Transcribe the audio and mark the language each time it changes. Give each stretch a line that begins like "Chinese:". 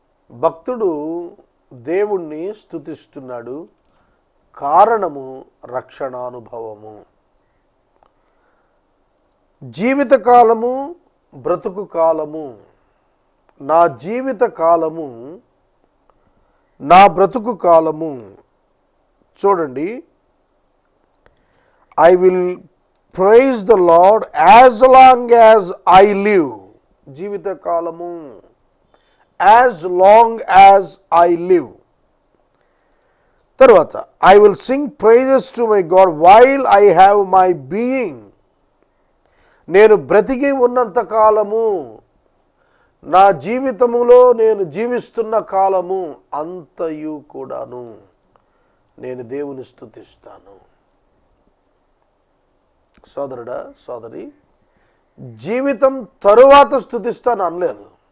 Telugu: భక్తుడు దేవుణ్ణి స్తుతిస్తున్నాడు. కారణము రక్షణానుభవము. జీవితకాలము, బ్రతుకు కాలము, నా జీవిత కాలము, నా బ్రతుకు కాలము. చూడండి,
English: I will praise the Lord as long as I live.
Telugu: జీవిత కాలము,
English: as long as I live.
Telugu: తర్వాత,
English: I will sing praises to my God while I have my being.
Telugu: నేను బ్రతికి ఉన్నంత కాలము, నా జీవితములో నేను జీవిస్తున్న కాలము అంతయు కూడాను నేను దేవుని స్తుతిస్తాను. సోదరుడా, సోదరి, జీవితం తరువాత స్తుతిస్తాను అనలేదు.